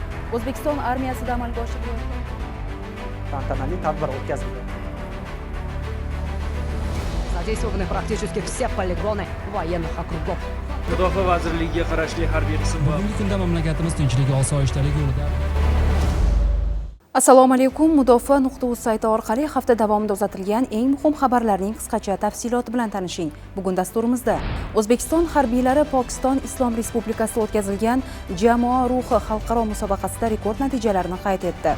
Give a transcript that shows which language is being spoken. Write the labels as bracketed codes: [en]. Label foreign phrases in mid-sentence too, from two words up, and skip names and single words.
[uz] O'zbekiston armiyasida amalga oshirilayotgan tantanali tadbir o'tkazildi. [ru] Задействованы практически все полигоны военных округов. [uz] Mudofaa vazirligiga qarashli harbiy qism va Bugungi kunda mamlakatimiz tinchlik, osoyishtalik yo'lida. Assalomu alaykum. Mudofaa.uz sayti orqali hafta davomida uzatilgan eng muhim xabarlarning qisqacha tafsiloti bilan tanishing. Bugun dasturimizda O'zbekiston harbiylari Pokiston Islom Respublikasida o'tkazilgan Jamoa ruhi xalqaro musobaqasida rekord natijalarni qayd etdi.